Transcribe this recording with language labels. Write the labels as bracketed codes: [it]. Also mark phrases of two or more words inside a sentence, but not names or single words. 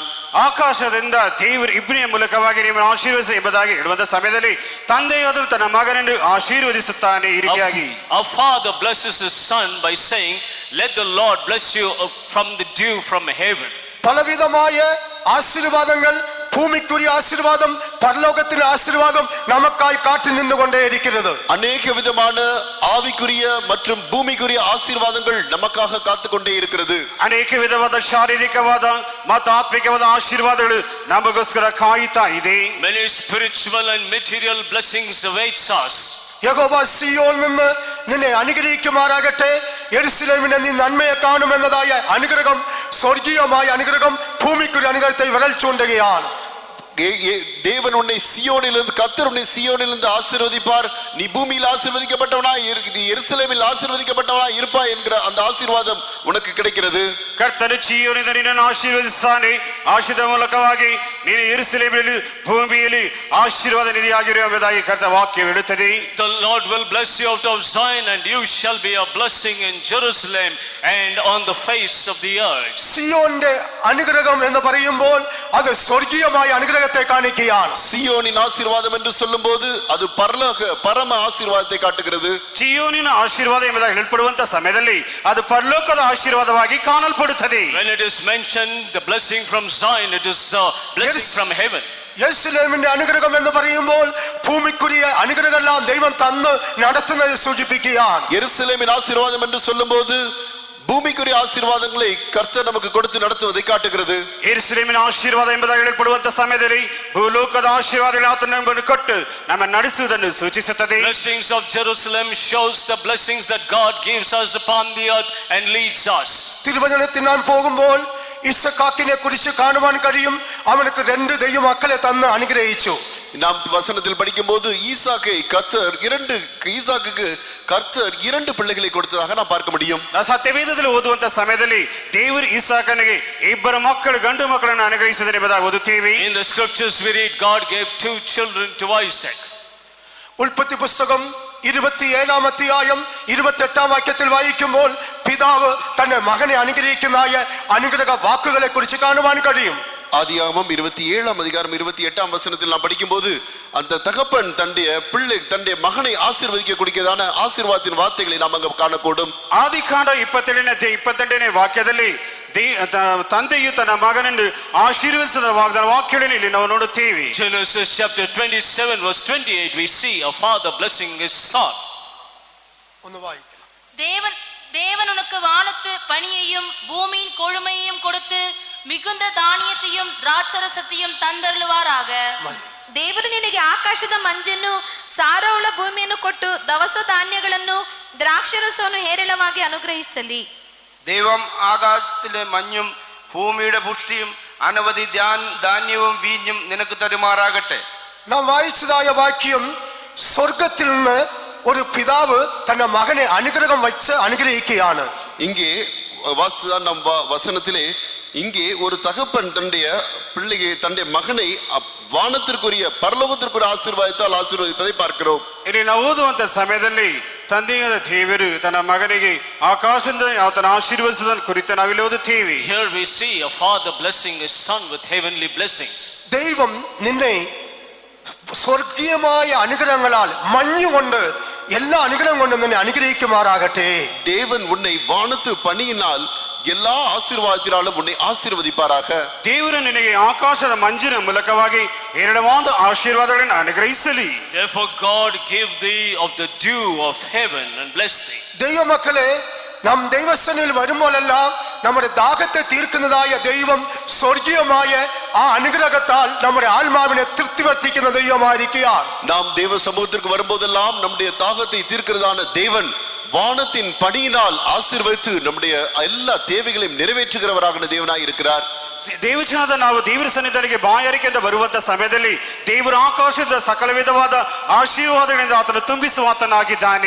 [kn] ಆಕಾಶದಿಂದ ದೇವರು ಇಬ್ಬನಿಯ ಮೂಲಕವಾಗಿ ನಿಮ್ಮನ್ನು ಆಶೀರ್ವದಿಸಿ ಎಂಬುದಾಗಿ ಹೇಳುವಂತ ಸಮಯದಲ್ಲಿ ತಂದೆಯಾದರೂ ತನ್ನ ಮಗನನ್ನು ಆಶೀರ್ವದಿಸುತ್ತಾನೆ. ಈ ರೀತಿಯಾಗಿ [en] Our father blesses his son by saying, let the Lord bless you from the dew from heaven. [ml] പലവിധമായ ആശീർവാദങ്ങൾ, ഭൂമിക്കുரிய ആശീർവാദം, പരലോകത്തിന്റെ ആശീർവാദം നമുക്കായി കാട്ടി നിന്നുകൊണ്ടേയിരിക്കുന്നത്. [ta] அநேக விதமான ஆவிக்குரிய மற்றும் பூமிக்குரிய ஆசீர்வாதங்கள் நமக்காக காத்து கொண்டே இருக்கிறது. [kn] ಅನೇಕ ವಿಧವಾದ ಶಾರೀರಿಕವಾದ ಮತ್ತು ಆತ್ಮಿಕವಾದ ಆಶೀರ್ವಾದಗಳು ನಮಗೋಸ್ಕರ ಕಾಯುತ್ತಾ ಇದೆ. [en] Many spiritual and material blessings awaits us. [ml] യഹോവ സിയോനിൽ നിന്ന് നിന്നെ അനുഗ്രഹിക്കുമാറാകട്ടെ, യെരുശലേമിനെ നീ നന്മയെ കാണുമെന്നതായ അനുഗ്രഹം, സ്വർഗീയമായ അനുഗ്രഹം ഭൂമിക്കുரிய അനുഗ്രഹത്തെ വിരൽ ചൂണ്ടുകയാണ്. [ta] தேவன் உன்னை சியோனிலிருந்து, கர்த்தர் உன்னை சியோனிலிருந்து ஆசீர்வதிப்பார். நீ பூமியில் ஆசீர்வதிக்கப்பட்டவனாய், நீ எருசலேமில் ஆசீர்வதிக்கப்பட்டவனாய் இருப்பாய் என்கிற அந்த ஆசீர்வாதம் உனக்கு கிடைக்கிறது. [kn] ಕರ್ತನು ಚೀಯೋನಿಂದ ನಿನ್ನನ್ನು ಆಶೀರ್ವದಿಸುತ್ತಾನೆ. ಆಶೀರ್ವಾದ ಮೂಲಕವಾಗಿ ನೀನು ಯೆರೂಸಲೇಮಿನಲ್ಲಿ ಭೂಮಿಯಲ್ಲಿ ಆಶೀರ್ವಾದ ನಿಧಿಯಾಗಿರು ಎಂಬುದಾಗಿ ಕರ್ತನ ವಾಕ್ಯ ಹೇಳುತ್ತದೆ. [en] The Lord will bless you out of Zion, and you shall be a blessing in Jerusalem and on the face of the earth. [ml] സിയോന്റെ അനുഗ്രഹം എന്ന് പറയുമ്പോൾ അത് സ്വർഗീയമായ അനുഗ്രഹത്തെ കാണിക്കുകയാണ്. [ta] சியோனின் ஆசீர்வாதம் என்று சொல்லும்போது அது பரம ஆசீர்வாதத்தை காட்டுகிறது. [kn] ಚೀಯೋನಿನ ಆಶೀರ್ವಾದ ಎಂಬುದಾಗಿ ಹೇಳಲ್ಪಡುವಂತ ಸಮಯದಲ್ಲಿ ಅದು ಪರಲೋಕದ ಆಶೀರ್ವಾದವಾಗಿ ಕಾಣಲ್ಪಡುತ್ತದೆ. [en] When it is mentioned the blessing from Zion, it is a blessing from heaven. [ml] യെരുശലേമിന്റെ അനുഗ്രഹം എന്ന് പറയുമ്പോൾ ഭൂമിക്കുரிய അനുഗ്രഹമെല്ലാം ദൈവം തന്ന് നടത്തുന്നത് സൂചിപ്പിക്കുകയാണ്. [ta] எருசலேமின் ஆசீர்வாதம் என்று சொல்லும்போது பூமிக்குரிய ஆசீர்வாதங்களை கர்த்தர் நமக்கு கொடுத்து நடத்துவதை காட்டுகிறது. [kn] ಯೆರೂಸಲೇಮಿನ ಆಶೀರ್ವಾದ ಎಂಬುದಾಗಿ ಹೇಳಲ್ಪಡುವಂತ ಸಮಯದಲ್ಲಿ ಭೂಲೋಕದ ಆಶೀರ್ವಾದಗಳು ಆತನನ್ನು ಕೊಟ್ಟು ನಮ್ಮ ನಡೆಸುವುದನ್ನು ಸೂಚಿಸುತ್ತದೆ. [en] Blessings of Jerusalem shows the blessings that God gives us upon the earth and leads us. [ml] തിരുവചനത്തിൽ നാം പോകുമ്പോൾ ഇസഹാക്കിനെ കുറിച്ച് കാണുവാൻ കഴിയും. അവനക്ക് 2 ദൈവ മക്കളെ തന്ന് അനുഗ്രഹിച്ചു. [ta] நாம் வசனத்தில் படிக்கும்போது ஈசாக்குக்கு கர்த்தர் 2 பிள்ளைகளை கொடுத்ததாக நாம் பார்க்க முடியும். [kn] ಸತ್ಯವೇದದಲ್ಲಿ ಓದುವಂತ ಸಮಯದಲ್ಲಿ ದೇವರು ಇಸಾಕನಿಗೆ 2 ಮಕ್ಕಳು, ಗಂಡು ಮಕ್ಕಳನ್ನು ಅನುಗ್ರಹಿಸಿದನು ಎಂಬುದಾಗಿ ಓದುತ್ತೇವೆ. [en] In the scriptures we read God gave 2 children to Isaac. [ml] ഉൽപ്പത്തി പുസ്തകം 27-ാം അധ്യായം 28-ാം വാക്യത്തിൽ വായിക്കുമ്പോൾ പിതാവ് തന്റെ മകനെ അനുഗ്രഹിക്കുന്നതായ അനുഗ്രഹ വാക്കുകളെ കുറിച്ച് കാണുവാൻ കഴിയും. [ta] ஆதியாகமம் 27-ம் அதிகாரம் 28-ம் வசனத்தில் நாம் படிக்கும்போது அந்த தகப்பன் தன்னுடைய மகனை ஆசீர்வதிக்க கூடியதான ஆசீர்வாதத்தின் வார்த்தைகளை நாம் அங்க காணக்கூடும். [kn] ಆದಿಕಾಂಡ 27-ನೇ ವಾಕ್ಯದಲ್ಲಿ ತಂದೆಯು ತನ್ನ ಮಗನನ್ನು ಆಶೀರ್ವದಿಸಿದ ವಾಕ್ಯಗಳನ್ನು ಇಲ್ಲಿ ನಾವು ನೋಡುತ್ತೇವೆ. [en] Genesis chapter 27 verse 28 we see a father blessing his son. [ml] ഒന്ന് വായിക്കണം. [ta] தேவன் உனக்கு வானத்து பனியையும் பூமியின் கொழுமையையும் கொடுத்து மிகுந்த தானியத்தையும் ದ್ರಾಕ್ಷರಸத்தையும் ತಂದರುಳುವಾರಾಗ. [kn] ದೇವರು ನಿನಗೆ ಆಕಾಶದ ಮಂಜನ್ನು, ಸಾರವುಳ್ಳ ಭೂಮಿಯನ್ನು ಕೊಟ್ಟು ದವಸ ಧಾನ್ಯಗಳನ್ನು, ദ്രാക്ഷരസವನ್ನು ಹೇರಳವಾಗಿ ಅನುಗ್ರಹಿಸಲಿ. [ml] ദൈവം ആകാശത്തിലെ മഞ്ഞും ഭൂമിയുടെ പുഷ്ടിയും അനവധി ധാന്യവും വീഞ്ഞും നിനക്ക് തരുമാറാകട്ടെ. നാം വായിച്ചതായ വാക്യം സ്വർഗത്തിൽ നിന്ന് ഒരു പിതാവ് തന്റെ മകനെ അനുഗ്രഹം വെച്ച് അനുഗ്രഹിക്കുകയാണ്. [ta] இங்கே நம் வசனத்திலே இங்கே ஒரு தகப்பன் தன்னுடைய மகனை வானத்திற்குரிய பரலோகத்திற்குரிய ஆசீர்வாதத்தால் ஆசீர்வதிப்பதை பார்க்கிறோம். [kn] ಇಲ್ಲಿ ನಾವು ಓದುವಂತ ಸಮಯದಲ್ಲಿ ತಂದೆಯಾದ ದೇವರು ತನ್ನ ಮಗನಿಗೆ ಆಕಾಶದಿಂದ ಆತನ ಆಶೀರ್ವದಿಸುವುದನ್ನು ಕುರಿತು ನಾವಿಲ್ಲಿ ಓದುತ್ತೇವೆ. [en] Here we see a father blessing his son with heavenly blessings. [ml] ദൈവം നിന്നെ സ്വർഗീയമായ അനുഗ്രഹങ്ങളാൽ മഞ്ഞുകൊണ്ട് എല്ലാ അനുഗ്രഹം കൊണ്ടും നിന്നെ അനുഗ്രഹിക്കുമാറാകട്ടെ. [ta] தேவன் உன்னை வானத்து பனியினால் எல்லா ஆசீர்வாதத்தினாலும் உன்னை ஆசீர்வதிப்பாராக. [kn] ದೇವರು ನಿನಗೆ ಆಕಾಶದ ಮಂಜಿನ ಮೂಲಕವಾಗಿ ಹೇರಳವಾದ ಆಶೀರ್ವಾದಗಳನ್ನು ಅನುಗ್ರಹಿಸಲಿ. [en] Therefore God give thee of the dew of heaven and bless thee. [ml] ദൈവ മക്കളെ, നാം ദൈവസന്നിധിയിൽ വരുമ്പോഴെല്ലാം നമ്മുടെ ദാഹത്തെ തീർക്കുന്നതായ ദൈവം സ്വർഗീയമായ ആ അനുഗ്രഹത്താൽ നമ്മുടെ ആത്മാവിനെ തൃപ്തിവർത്തിക്കുന്ന ദൈവമായിരിക്കുകയാണ്. [ta] நாம் தேவ சமூகத்திற்கு வரும்போதெல்லாம் நம்முடைய தாகத்தை தீர்க்கிறதான தேவன் வானத்தின் பணியினால் ஆசீர்வதித்து நம்முடைய எல்லா தேவைகளையும் நிறைவேற்றுகிறவராக தேவனாய் இருக்கிறார். [kn] ದೇವಜನದ ನಾವು ದೇವರ ಸನ್ನಿಧಿಗೆ ಬಾಯಾರಿಕೆಯಿಂದ ಬರುವಂತ ಸಮಯದಲ್ಲಿ ದೇವರ ಆಕಾಶದ ಸಕಲ ವಿಧವಾದ ಆಶೀರ್ವಾದಗಳಿಂದ ಆತನು ತುಂಬಿಸುವ ಆತನಾಗಿದ್ದಾನೆ.